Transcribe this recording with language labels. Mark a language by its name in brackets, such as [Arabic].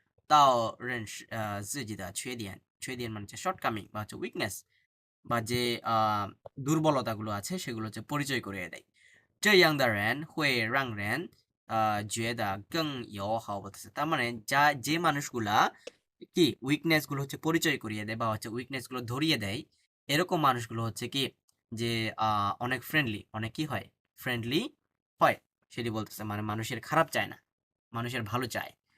[Chinese] 到认识自己的缺点, [Bangla] 缺点মানে হচ্ছে শর্টকামিং বা হচ্ছে উইকনেস বা যে দুর্বলতাগুলো আছে সেগুলো হচ্ছে পরিচয় করিয়ে দেয়। [Chinese] 这样的人会让人觉得更友好 [Bangla] বলতেছে। তার মানে যে মানুষগুলা কি উইকনেস গুলো হচ্ছে পরিচয় করিয়ে দেয় বা হচ্ছে উইকনেস গুলো ধরিয়ে দেয়, এরকম মানুষগুলো হচ্ছে কি যে অনেক ফ্রেন্ডলি, অনেক কি হয়? ফ্রেন্ডলি হয়। সেটি বলতেছে, মানে মানুষের খারাপ চায় না, মানুষের ভালো চায়।